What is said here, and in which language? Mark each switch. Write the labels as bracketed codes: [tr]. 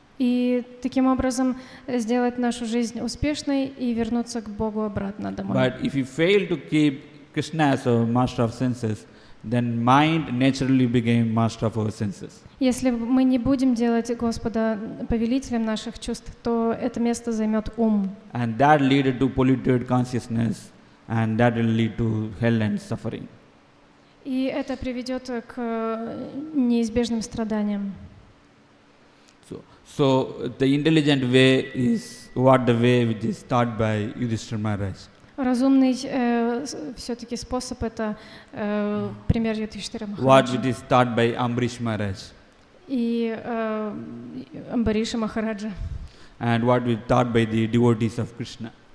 [ru] И таким образом сделать нашу жизнь успешной и вернуться к Богу обратно домой. [en] But if you fail to keep Krishna as our master of senses, then mind naturally became master of our senses. [ru] Если мы не будем делать Господа повелителем наших чувств, то это место займет ум. [en] And that leads to polluted consciousness, and that will lead to hell and suffering. [ru] И это приведет к неизбежным страданиям. [en] So the intelligent way is what the way which is taught by Yudhishthira Maharaj. [ru] Разумный все-таки способ это пример Юдхиштхира [en] What [ru] Махараджа. [en] which is taught by Ambrish Maharaj. [ru] И Амбариша Махараджа. [en] And what was taught by the devotees of Krishna.